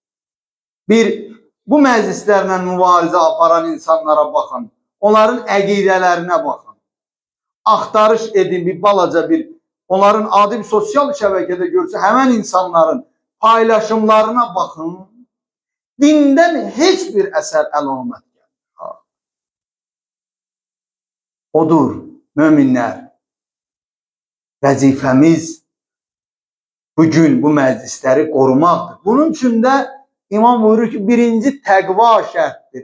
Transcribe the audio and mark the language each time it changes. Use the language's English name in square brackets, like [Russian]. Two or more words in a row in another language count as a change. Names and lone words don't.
[Azerbaijani] Bu meclislerle mübarize aparan insanlara bakın. Onların əqidələrinə [Turkish] bakın. Aktarış edin [Azerbaijani] bir balaca [Turkish] onların adi bir sosyal şebekede görse hemen insanların paylaşımlarına bakın. Dinden hiçbir eser əlamət. [Azerbaijani] Odur müminler. Vəzifəmiz bugün bu məclisləri qorumaqdır. Bunun üçün də İmam buyurur ki, birinci təqva şərtdir.